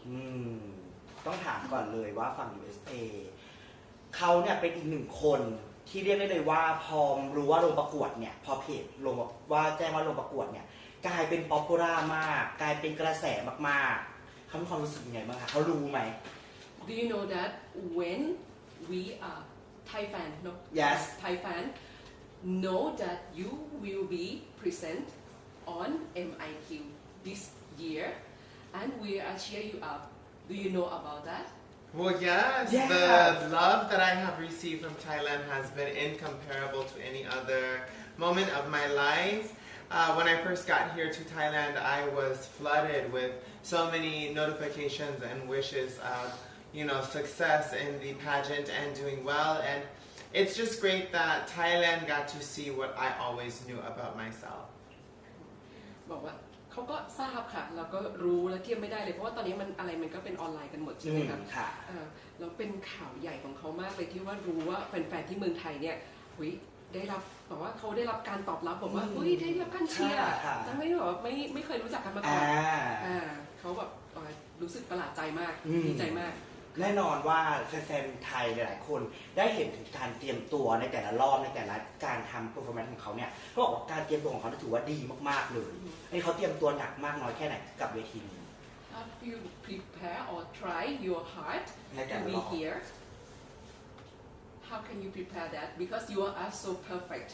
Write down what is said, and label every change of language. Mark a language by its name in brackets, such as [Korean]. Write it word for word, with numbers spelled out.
[Thai] อืมต้องถามก่อนเลยว่าฝั่ง ยู เอส เอ เขาเนี่ยเป็นอีกหนึ่งคนที่เรียกได้เลยว่าพอรู้ว่าลงประกวดเนี่ยพอเพจลงว่าแจ้งว่าลงประกวดเนี่ยกลายเป็นป๊อปปูล่ามากกลายเป็นกระแสมากๆเขามีความรู้สึกยังไงบ้างคะเขารู้ไหม [English] Do you know that when we are Thai fan no yes Thai fan know that you will be present on เอ็ม ไอ คิว this year and we are cheer you up Do you know about that? Well, yes. Yeah. The love that I have received from Thailand has been incomparable to any other moment of my life. Uh, when I first got here to Thailand, I was flooded with so many notifications and wishes of, you know, success in the pageant and doing well. And it's just great that Thailand got to see what I always knew about myself. [Thai] บอกว่าเขาก็ทราบค่ะแล้วก็รู้และเทียบไม่ได้เลยเพราะว่าตอนนี้มันอะไรมันก็เป็นออนไลน์กันหมดใช่ไหมครับ ค่ะ เออแล้วเป็นข่าวใหญ่ของเขามากเลยที่ว่ารู้ว่าแฟนๆที่เมืองไทยเนี่ยหุยได้รับบอกว่าเขาได้รับการตอบรับบอกว่าหุยได้รับการเชียร์แต่ไม่แบบว่าไม่ไม่เคยรู้จักกันมาก่อนอ่าเขาแบบรู้สึกประหลาดใจมากดีใจมาก แน่นอนว่าแฟนๆไทยหลายๆคนได้เห็นถึงการเตรียมตัวในแต่ละรอบในแต่ละการทำ performance ของเขาเนี่ยก็บอกว่าการเตรียมตัวของเขาถือว่าดีมากๆเลยไอ้เขาเตรียมตัวหนักมากน้อยแค่ไหนกับเวทีนี้ [English] Have you prepare or try your hard to be here? How can you prepare that because you are so perfect?